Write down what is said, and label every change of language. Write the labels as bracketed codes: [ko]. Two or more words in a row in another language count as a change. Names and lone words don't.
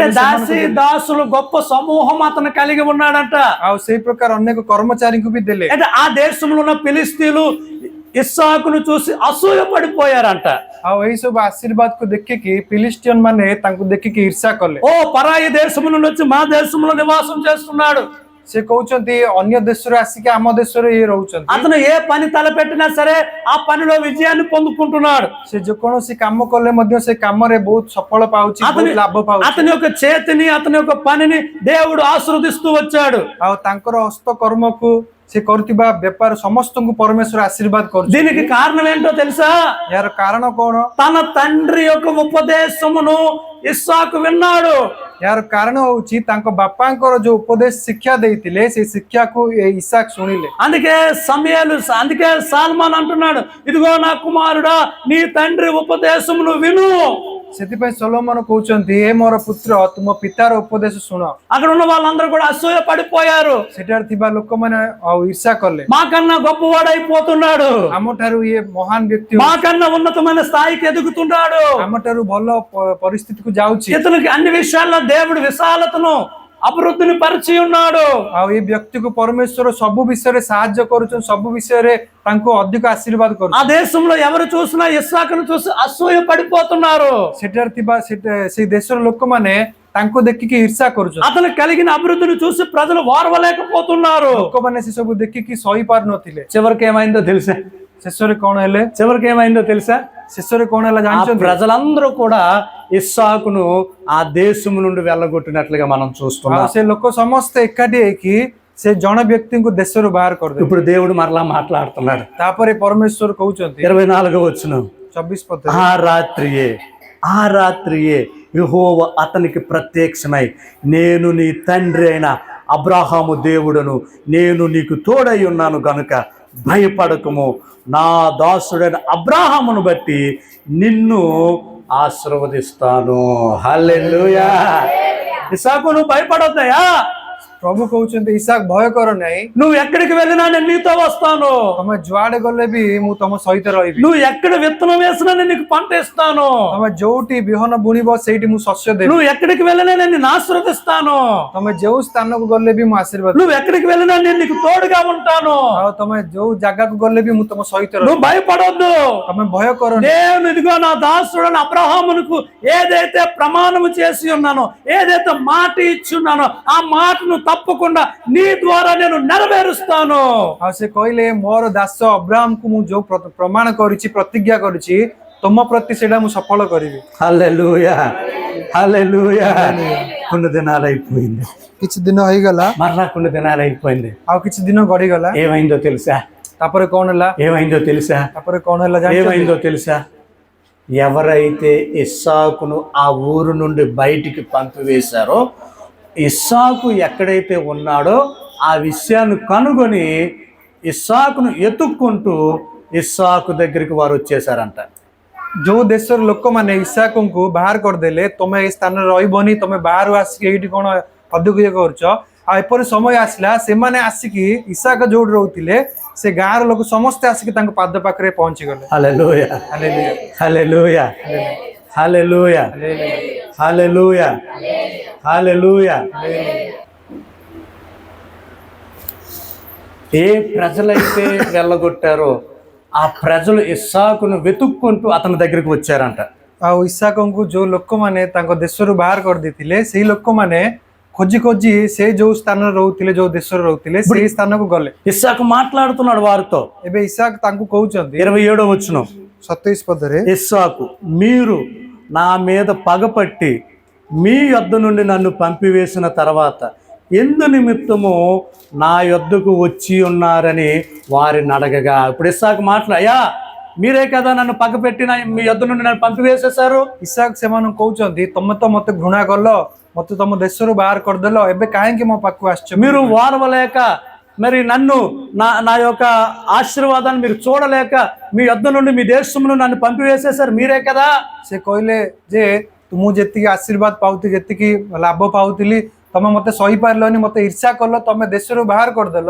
[or] କରୁଥିଲେ, [te] దాసి దాసులు గొప్ప సమూహం అతను కలిగి ఉన్నాడంట। [or] ଆଉ ସେଇ ପ୍ରକାର ଅନେକ କର୍ମଚାରୀଙ୍କୁ ବି ଦେଲେ। [te] అంటే ఆ దేశంలో ఉన్న ఫిలిస్తీయులు ఇస్సాకును చూసి అసూయ పడిపోయారంట। [or] ଆଉ ଏଇ ସବୁ ଆଶୀର୍ବାଦକୁ ଦେଖିକି ଫିଲିଷ୍ଟିୟନ ମାନେ ତାଙ୍କୁ ଦେଖିକି ଈର୍ଷା କଲେ। [te] ఓ పరాయి దేశము నుండి వచ్చి మా దేశంలో నివాసం చేస్తున్నాడు। [or] ସେ କହୁଛନ୍ତି ଅନ୍ୟ ଦେଶରୁ ଆସିକି ଆମ ଦେଶରେ ଇଏ ରହୁଛନ୍ତି। [te] అతను ఏ పని తలపెట్టినా సరే ఆ పనిలో విజయాన్ని పొందుకుంటున్నాడు। [or] ସେ ଯେକୌଣସି କାମ କଲେ ମଧ୍ୟ ସେ କାମରେ ବହୁତ ସଫଳ ପାଉଛି, ବହୁତ ଲାଭ ପାଉଛି। [te] అతని యొక్క చేతిని, అతని యొక్క పనిని దేవుడు ఆశీర్వదిస్తూ వచ్చాడు। [or] ଆଉ ତାଙ୍କର ହସ୍ତକର୍ମକୁ, ସେ କରୁଥିବା ବେପାର ସମସ୍ତଙ୍କୁ ପରମେଶ୍ୱର ଆଶୀର୍ବାଦ କରୁଛି। [te] దీనికి కారణం ఏంటో తెలుసా? [or] ଏହାର କାରଣ କଣ? [te] తన తండ్రి యొక్క ఉపదేశమును ఇస్సాకు విన్నాడు। [or] ଏହାର କାରଣ ହଉଛି ତାଙ୍କ ବାପାଙ୍କର ଯୋଉ ଉପଦେଶ ଶିକ୍ଷା ଦେଇଥିଲେ, ସେ ଶିକ୍ଷାକୁ ଇସାକ ଶୁଣିଲେ। [te] అందుకే సాల్మాన్ అంటున్నాడు, ఇదిగో నా కుమారుడా నీ తండ్రి ఉపదేశమును విను। [or] ସେଥିପାଇଁ ସଲୋମନ କହୁଛନ୍ତି, ହେ ମୋର ପୁତ୍ର, ତୁମ ପିତାର ଉପଦେଶ ଶୁଣ। [te] అక్కడ ఉన్న వాళ్ళందరూ కూడా అసూయ పడిపోయారు। [or] ସେଠାରେ ଥିବା ଲୋକମାନେ ଆଉ ଈର୍ଷା కଲେ। [te] మాకన్నా గొప్పవాడైపోతున్నాడు, [or] ଆମଠାରୁ ଇଏ ମହାନ ବ୍ୟକ୍ତି, [te] మాకన్నా ఉన్నతమైన స్థాయికి ఎదుగుతున్నాడు, [or] ଆମଠାରୁ ଭଲ ପରିସ୍ଥିତିକୁ ଯାଉଛି। [te] ఇతనికి అన్ని విషయాల్లో దేవుడు విశాలతను, అభివృద్ధిని పరిచి ఉన్నాడు। [or] ଆଉ ଏ ବ୍ୟକ୍ତିକୁ ପରମେଶ୍ୱର ସବୁ ବିଷୟରେ ସାହାଯ୍ୟ କରୁଛନ୍ତି, ସବୁ ବିଷୟରେ ତାଙ୍କୁ ଅଧିକ ଆଶୀର୍ବାଦ [te] ఆ [or] କରୁଛନ୍ତି। [te] దేశంలో ఎవరు చూసినా ఇస్సాకును చూసి అసూయ పడిపోతున్నారు। [or] ସେଠାରେ ଥିବା ସେଇ ଦେଶର ଲୋକମାନେ ତାଙ୍କୁ ଦେଖିକି ଈର୍ଷା କରୁଛନ୍ତି। [te] అతను కలిగిన అభివృద్ధిని చూసి ప్రజలు వారవలేకపోతున్నారు। [or] ଲୋକମାନେ ସେ ସବୁ ଦେଖିକି ସହି ପାରୁନଥିଲେ। [te] చివరికి ఏమైందో తెలుసా? [or] ଶେଷରେ କଣ ହେଲେ? ଶେଷରେ କଣ ହେଲା [te] ఆ [or] ଜାଣିଛନ୍ତି? [te] ప్రజలందరూ కూడా ఇస్సాకును ఆ దేశము నుండి వెళ్ళగొట్టినట్లుగా మనం చూస్తున్నాం। [or] ଆଉ ସେ ଲୋକ ସମସ୍ତେ ଏକାଠି ହେଇକି ସେ ଜଣେ ବ୍ୟକ୍ତିଙ୍କୁ ଦେଶରୁ ବାହାର କରିଦେଲେ। [te] ఇప్పుడు దేవుడు మరలా మాట్లాడుతున్నాడు। [or] ତାପରେ ପରମେଶ୍ୱର କହୁଛନ୍ତି [te] 24వ వచనం, [or] 24 ପଦ, [te] ఆ రాత్రియే ఆ రాత్రియే యెహోవా అతనికి ప్రత్యక్షమై, నేను నీ తండ్రి అయిన అబ్రాహాము దేవుడను, నేను నీకు తోడై ఉన్నాను గనుక భయపడకము, నా దాసుడైన అబ్రాహామును బట్టి నిన్ను ఆశీర్వదిస్తాను. హల్లెలూయా. ఇస్సాకు, నువ్వు భయపడొద్దయా. [or] ପ୍ରଭୁ କହୁଛନ୍ତି ଇସାକ ଭୟ କର ନାହିଁ, [te] నువ్వు ఎక్కడికి వెళ్ళినా నేను నీతో వస్తాను. [or] ତମେ ଯୁଆଡେ ଗଲେ ବି ମୁଁ ତମ ସହିତ ରହିବି, [te] నువ్వు ఎక్కడ విత్తనం వేసినా నేను నీకు పంట ఇస్తాను. [or] ତମେ ଯୋଉଠି ବିହନ ବୁଣିବ ସେଇଠି ମୁଁ ଶସ୍ୟ ଦେବି, [te] నువ్వు ఎక్కడికి వెళ్ళినా నేను నిన్ను ఆశీర్వదిస్తాను. [or] ତମେ ଯୋଉ ସ୍ଥାନକୁ ଗଲେ ବି ମୁଁ ଆଶୀର୍ବାଦ, [te] నువ్వు ఎక్కడికి వెళ్ళినా నేను నీకు తోడుగా ఉంటాను. [or] ଆଉ ତମେ ଯୋଉ ଜାଗାକୁ ଗଲେ ବି ମୁଁ ତମ ସହିତ ରହିବି, [te] నువ్వు భయపడొద్దు. [or] ତମେ భୟ କର ନାହିଁ। [te] నేను ఇదిగో నా దాసుడైన అబ్రహామునకు ఏదైతే ప్రమాణము చేసి ఉన్నానో, ఏదైతే మాట ఇచ్చి ఉన్నానో, ఆ మాటను తప్పకుండా నీ ద్వారా నేను నెరవేరుస్తాను. [or] ଆଉ ସେ କହିଲେ ମୋର ଦାସ ଅବ୍ରାହମକୁ ମୁଁ ଯୋଉ ପ୍ରମାଣ କରିଛି, ପ୍ରତିଜ୍ଞା କରିଛି, ତମ ପ୍ରତି ସେଇଟା ମୁଁ ସଫଳ କରିବି। [te] హల్లెలూయా, హల్లెలూయా. కొన్ని దినాలు అయిపోయింది, [or] କିଛି ଦିନ ହେଇଗଲା, [te] మరలా కొన్ని దినాలు అయిపోయింది. [or] ଆଉ କିଛି ଦିନ ଗଡିଗଲା, [te] ఏమైందో తెలుసా? [or] ତାପରେ କଣ ହେଲା, [te] ఏమైందో తెలుసా? [or] ତାପରେ କଣ ହେଲା ଜାଣିଛ? [te] ఏమైందో తెలుసా? ఎవరైతే ఇస్సాకును ఆ ఊరు నుండి బయటికి పంపివేశారో, ఇస్సాకు ఎక్కడైతే ఉన్నాడో ఆ విషయాన్ని కనుగొని ఇస్సాకును ఎత్తుక్కుంటూ ఇస్సాకు దగ్గరికి వారు వచ్చేసారంట. [or] ଯୋଉ ଦେଶର ଲୋକମାନେ ଇସାକଙ୍କୁ ବାହାର କରିଦେଲେ, ତମେ ଏଇ ସ୍ଥାନରେ ରହିବନି, ତମେ ବାହାରୁ ଆସିକି ଏଇଠି କଣ ଅଧିକ କରୁଛ, ଆଉ ଏପରି ସମୟ ଆସିଲା, ସେମାନେ ଆସିକି ଇସାକ ଯୋଉଠି ରହୁଥିଲେ ସେ ଗାଁର ଲୋକ ସମସ୍ତେ ଆସିକି ତାଙ୍କ ପାଦ ପାଖରେ ପହଞ୍ଚିଗଲେ। [te] హల్లెలూయా, [or] ହାଲେଲୁୟା, [te] హల్లెలూయా, హల్లెలూయా, హల్లెలూయా, హల్లెలూయా. ఏ ప్రజలైతే వెళ్ళగొట్టారో ఆ ప్రజలు ఇస్సాకును వెతుక్కుంటూ అతని దగ్గరికి వచ్చారంట. [or] ଆଉ ଇସାକଙ୍କୁ ଯୋଉ ଲୋକମାନେ ତାଙ୍କ ଦେଶରୁ ବାହାର କରିଦେଇଥିଲେ, ସେଇ ଲୋକମାନେ ଖୋଜି ଖୋଜି ସେ ଯୋଉ ସ୍ଥାନରେ ରହୁଥିଲେ, ଯୋଉ ଦେଶରେ ରହୁଥିଲେ, ସେଇ ସ୍ଥାନକୁ ଗଲେ। [te] ఇస్సాకు మాట్లాడుతున్నాడు వారితో. [or] ଏବେ ଇସାକ ତାଙ୍କୁ କହୁଛନ୍ତି [te] 27వ వచనం, [or] 27 పଦରେ, [te] ఇస్సాకు, మీరు నా మీద పగపట్టి మీ యొద్ద నుండి నన్ను పంపివేసిన తర్వాత ఎందు నిమిత్తము నా యొద్దకు వచ్చి ఉన్నారని వారిని అడగగా, ఇప్పుడు ఇస్సాకు అయ్యా మీరే కదా నన్ను పగపెట్టిన మీ యొద్ద నుండి నన్ను పంపివేసేశారు. [or] ଇସାକ ସେମାନଙ୍କୁ କହୁଛନ୍ତି, ତମେ ତ ମତେ ଘୃଣା କଲ, ମତେ ତମ ଦେଶରୁ ବାହାର କରିଦେଲ, ଏବେ କାହିଁକି ମୋ ପାଖକୁ ଆସିଛ? [te] మీరు వారవలేక, మరి నన్ను నా యొక్క ఆశీర్వాదాన్ని మీరు చూడలేక మీ యొద్ద నుండి మీ దేశమును నన్ను పంపివేసేశారు, మీరే కదా. [or] ସେ କହିଲେ ଯେ ମୁଁ ଯେତିକି ଆଶୀର୍ବାଦ ପାଉଥିଲି, ଯେତିକି ଲାଭ ପାଉଥିଲି, ତମେ ମତେ ସହିପାରିଲନି, ମତେ ଇର୍ଷା କଲ, ତମେ ଦେଶରୁ ବାହାର କରିଦେଲ,